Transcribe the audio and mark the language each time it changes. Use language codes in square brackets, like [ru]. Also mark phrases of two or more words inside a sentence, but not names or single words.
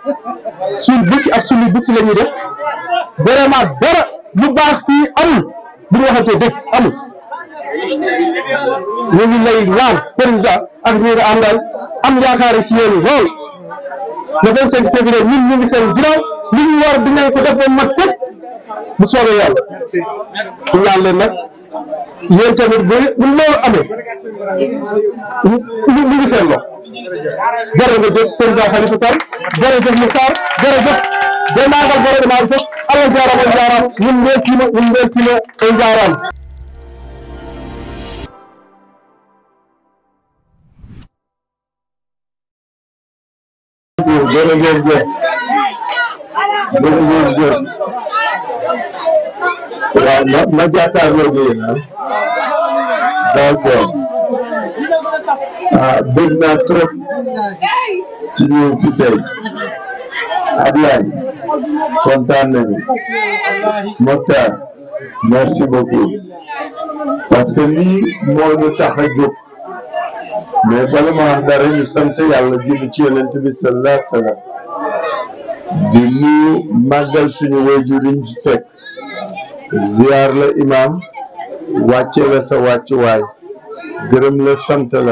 [wo] vraiment dara lu baax fii amul bu ñu waxantee dëgg amul ñu ngi lay ñaan président ak ñi nga àndal am yaakaar ci yéen lool [fr] le 25 février [wo] ñun ñu ngi seen ginnaaw li ñu war dinañ ko def ba mat sëkk bu soobee yàlla ñu ñaan leen nag yéen tamit bu loolu amee ñu ngi seen loxo jërëjëf président Halifa Sall jërëjëf Moukhtar jërëjëf dendaangal gouvernement bi fof [ff] Allah jarama on jarama min beltima on jarama [wo] jërëjëf waaw ma jàkkaarloo gi yéen d'accord bëgg naa trop ci ñëw fi tey Ablaye kontaan nañu Mokhtar [fr] merci beaucoup parce que [wo] lii moo ñu tax a jóg mais bala ma wax dara ñu sant yàlla julli ci yonent bi [ar] صلى الله عليه وسلم [wo] di nuyu màggal suñu waajur yi fi fekk ziar la imam wàcce la sa wàccuwaay gërëm la sant la